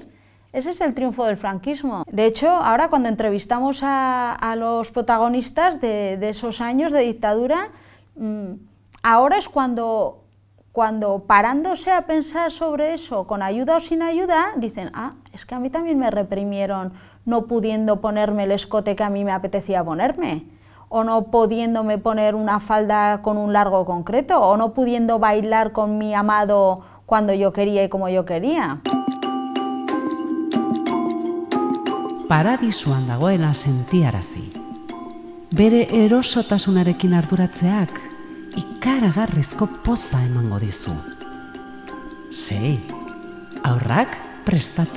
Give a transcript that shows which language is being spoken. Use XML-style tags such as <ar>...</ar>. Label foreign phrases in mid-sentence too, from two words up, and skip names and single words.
<es>Ese es el triunfo del franquismo. De hecho, ahora cuando entrevistamos a los protagonistas de esos años de dictadura, ahora es cuando parándose a pensar sobre eso, con ayuda o sin ayuda, dicen, es que a mí también me reprimieron no pudiendo ponerme el escote que a mí me apetecía ponerme. o no pudiéndome poner una falda con un largo concreto, o no pudiendo bailar con mi amado cuando yo quería y como yo quería.</es> <eu>Paradisuan dagoela sentiarazi. Bere erosotasunarekin arduratzeak ikaragarrizko poza emango dizu. Sei, haurrak prestatu.</eu>